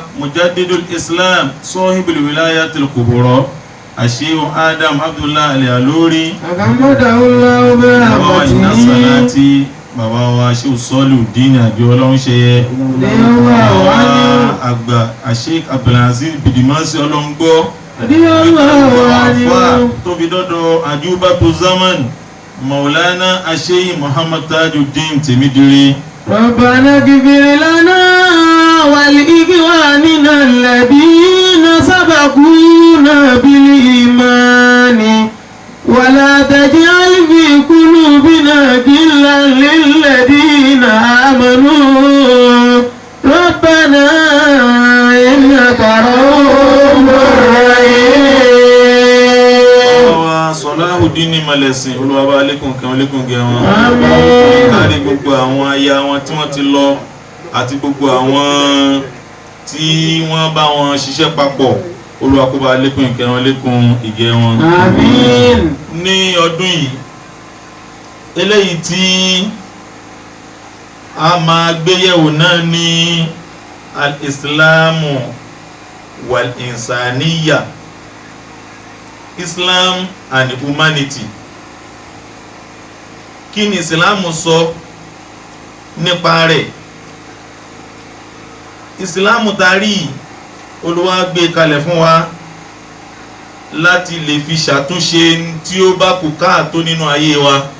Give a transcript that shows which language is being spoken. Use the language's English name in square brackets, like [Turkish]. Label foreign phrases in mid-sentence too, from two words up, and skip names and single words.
[Yoruba] Mujaddidul Islam, Sahibul Wilayatil Kubra, Sheikh Adam Abdullah Al-Alori, bàbá wa Iná Salati, bàbá wa Sheikh Salihuddin Àbí Ọlọ́runṣeyẹ, bàbá wa àgbà Sheikh Abdulaziz Bidimasi Ọlọ́ngbọ́, tó fi dọ́dọ̀ Ajubatu Zaman, Maulana Sheikh Muhammad Tajuddin Temidire. [Arabic] ربنا اغفر لنا ولإخواننا الذين سبقونا بالإيمان ولا تجعل في قلوبنا غلا للذين آمنوا ربنا إنك رؤوف رحيم. [Yoruba] Salahuddin Malesin, Olúwa bá lékún kẹ́ wọn, lékún gẹ̀ wọn. Kárí gbogbo àwọn aya wọn tí wọ́n ti lọ àti gbogbo àwọn tí wọ́n bá wọn ṣiṣẹ́ papọ̀, Olúwa kó bá lékún ìkẹ́ wọn, lékún ìgẹ̀ wọn. Àmín. Ní ọdún yìí eléyìí tí a máa gbéyẹ̀wò náà ní [Arabic] الإسلام والإنسانية, [English] Islam and humanity. [Yoruba] Kí ni Ìsìlámù sọ nípa rẹ̀? Ìsìlámù tarí Olúwa gbé kalẹ̀ fún wa láti lè fi ṣàtúnṣe tí ó bá kù káàtó nínú ayé wa.